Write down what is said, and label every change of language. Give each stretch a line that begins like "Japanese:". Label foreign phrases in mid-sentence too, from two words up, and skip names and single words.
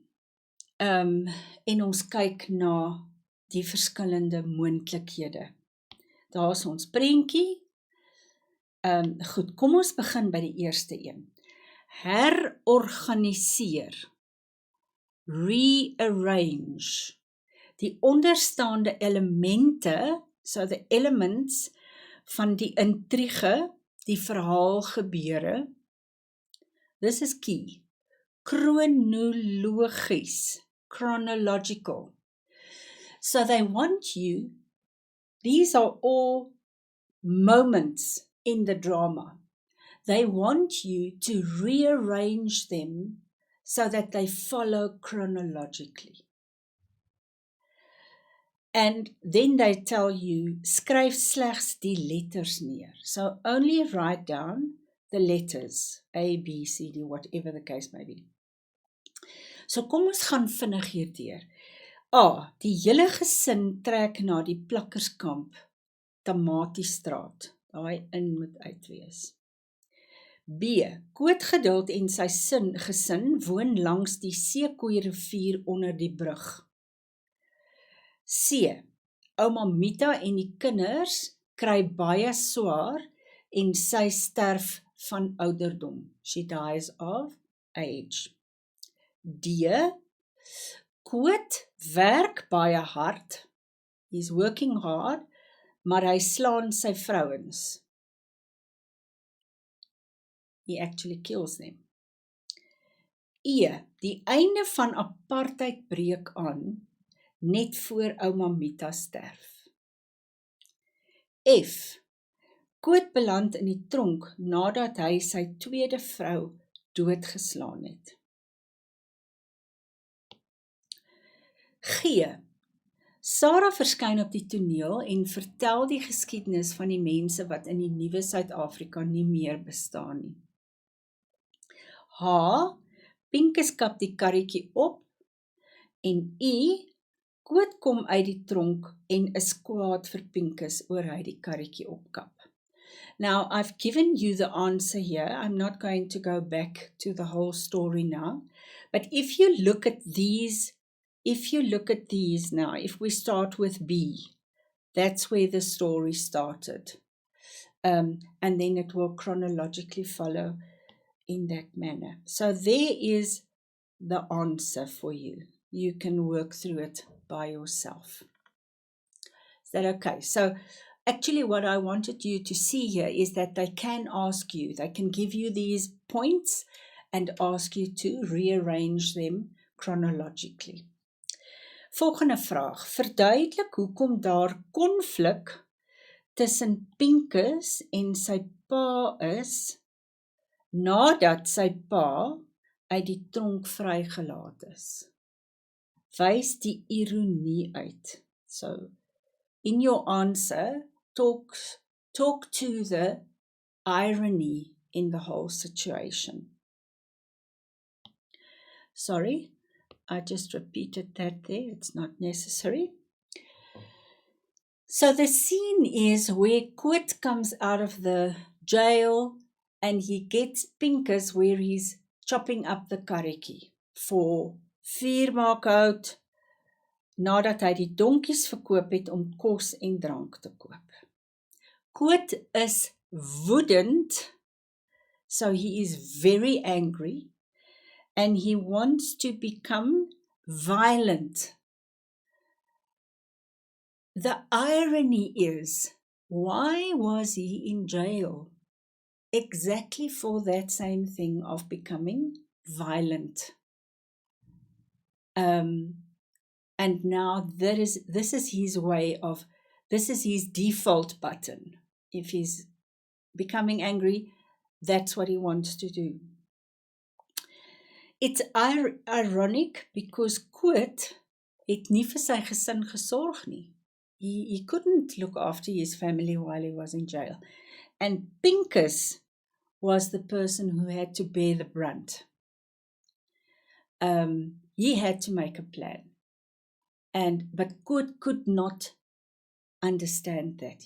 Afrikaans: En ons kyk na die verskillende moontlikhede. Daar is ons prentjie. Goed, kom ons begin by die eerste een. Herorganiseer. Rearrange. Die onderstaande elemente,
English: so the elements
Afrikaans: van die intrige, die verhaal gebeure.
English: This is key. Chronological. So they want you, these are all moments in the drama. They want you to rearrange them so that they follow chronologically. And then they tell you,
Afrikaans: skryf slegs die letters neer.
English: So only write down the letters, A, B, C, D, whatever the case may be.
Afrikaans: So kom ons gaan vinnig hierdeur. A, die hele gesin trek na die plakkerskamp, Tamatiestraat. Daai in moet uit wees. B, Kootgeduld en sy gesin woon langs die Seekoei rivier onder die brug. C, ouma Mita en die kinders kry baie swaar en sy sterf van ouderdom.
English: She dies of age.
Afrikaans: D, Koot werk baie hard.
English: He's working hard,
Afrikaans: maar hy slaan sy vrouens.
English: He actually kills them.
Afrikaans: E, die einde van apartheid breek aan, net voor ouma Mita sterf. F, Koot beland in die tronk nadat hy sy tweede vrou doodgeslaan het. G, Sarah verskyn op die toneel en vertel die geskiedenis van die mense wat in die nuwe Suid-Afrika nie meer bestaan nie. H, Pincus kap die karretjie op en I, Koot kom uit die tronk en is kwaad vir Pincus oor hy die karretjie opkap.
English: Now, I've given you the answer here. I'm not going to go back to the whole story now. But if you look at these now, if we start with B, that's where the story started. And then it will chronologically follow in that manner. So there is the answer for you. You can work through it by yourself. Is that okay? So actually what I wanted you to see here is that they can ask you, they can give you these points and ask you to rearrange them chronologically.
Afrikaans: Volgende vraag, verduidelik hoekom daar konflik tussen Pincus en sy pa is, nadat sy pa uit die tronk vrygelaat is. Wys die ironie uit.
English: So, in your answer, talk to the irony in the whole situation. Sorry, I just repeated that there, it's not necessary. So the scene is where Koot comes out of the jail and he gets Pincus where he's chopping up the
Afrikaans: karretjie vir vuurmaakhout nadat hy die donkies verkoop het om kos en drank te koop. Koot is woedend,
English: so he is very angry and he wants to become violent. The irony is, why was he in jail? Exactly for that same thing of becoming violent. And now this is his way of, this is his default button. If he's becoming angry, that's what he wants to do. It's ironic because
Afrikaans: Koot het nie vir sy gesin gesorg nie.
English: He couldn't look after his family while he was in jail. And Pincus was the person who had to bear the brunt. He had to make a plan. But Koot could not understand that.